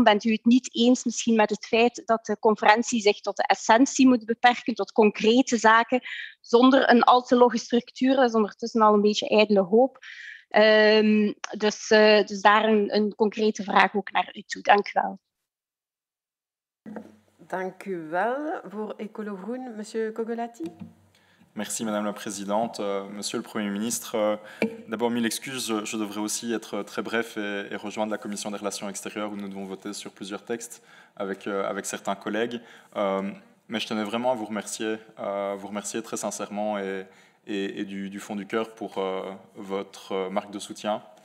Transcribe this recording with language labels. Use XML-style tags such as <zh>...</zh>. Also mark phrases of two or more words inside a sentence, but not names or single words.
<nl>Bent u het niet eens misschien met het feit dat de conferentie zich tot de essentie moet beperken, tot concrete zaken, zonder een al te logge structuur? Dat is ondertussen al een beetje ijdele hoop. Dus daar een concrete vraag ook naar u toe. Dank u wel. Dank u wel. Voor Ecolo Groen,</nl> <fr>monsieur Kogolati. Merci Madame la Présidente. Monsieur le Premier ministre, d'abord mille excuses, je devrais aussi être très bref et rejoindre la Commission des Relations Extérieures où nous devons voter sur plusieurs textes avec certains collègues. Mais je tenais vraiment à vous remercier très sincèrement et du fond du cœur pour votre marque de soutien.</fr>